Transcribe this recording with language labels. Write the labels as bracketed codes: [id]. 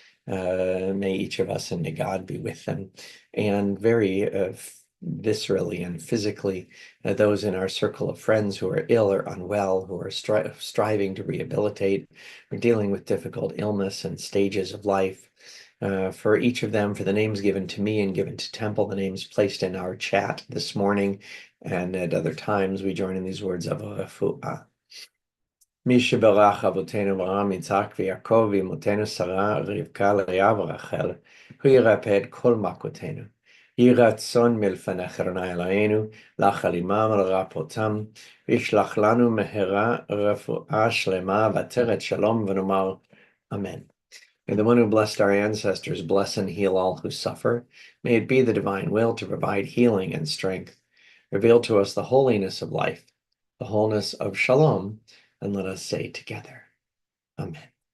[en] May each of us and may God be with them. And very viscerally and physically, those in our circle of friends who are ill or unwell, who are striving to rehabilitate, or dealing with difficult illness and stages of life. For each of them, for the names given to me and given to Temple, the names placed in our chat this morning, and at other times, we join in these words of refuah. [he] מי שברך אבותינו אברהם יצחק ויעקב ואמותינו שרה רבקה לאה ורחל, הוא ירפא את כל מכותינו. יהי רצון מלפניך אדוני אלוהינו, לחל עמם ולרפאותם, וישלח לנו מהרה רפואה שלמה ועטרת שלום, ונאמר Amen. [en] May the one who blessed our ancestors bless and heal all who suffer. May it be the divine will to provide healing and strength. Reveal to us the holiness of life, the wholeness of shalom, and let us say together, Amen.